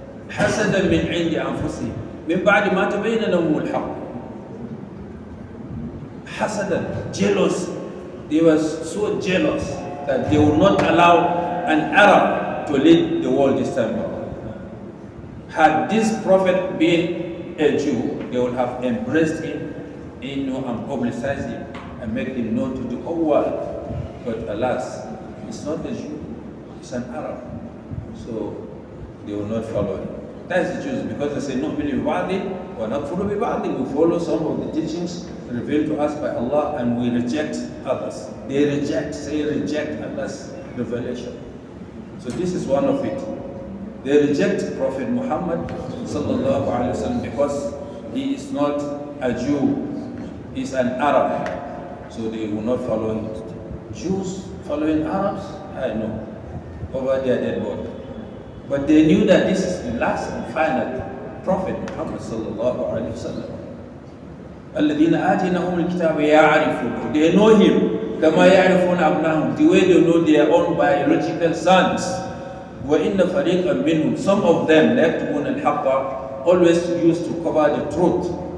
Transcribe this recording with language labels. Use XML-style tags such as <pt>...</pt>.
<ar>حسدا من عند أنفسهم من بعد ما تبين لهم الحق.</ar> <en>حسدا, jealous. They were so jealous that they would not allow an Arab to lead the world this time around. Had this prophet been a Jew, they would have embraced him, and publicized him and make him known to the whole world. But alas, he's not a Jew, he's an Arab. So they will not follow him. That's the Jews, because they say,</en> <ar>"Nu'minu biba'din wa nakfuru biba'din."</ar> <en>We follow some of the teachings revealed to us by Allah and we reject others. They reject Allah's revelation. So this is one of it. They reject Prophet Muhammad sallallahu alaihi wasallam because he is not a Jew, he's an Arab. So they will not follow him. Jews following Arabs? I know, over their dead body. But they knew that this is the last and final Prophet Muhammad sallallahu alaihi wasallam.</en> <ar>الذين آتيناهم الكتاب يعرفونه.</ar> <en>They know him</en> <ar>كما يعرفون أبنائهم,</ar> <en>the way they know their own biological sons.</en> <ar>وإن فريقا منهم,</ar> <en>some of them</en> <ar>لا يكتمون الحق,</ar> <en>always used to cover the truth.</en>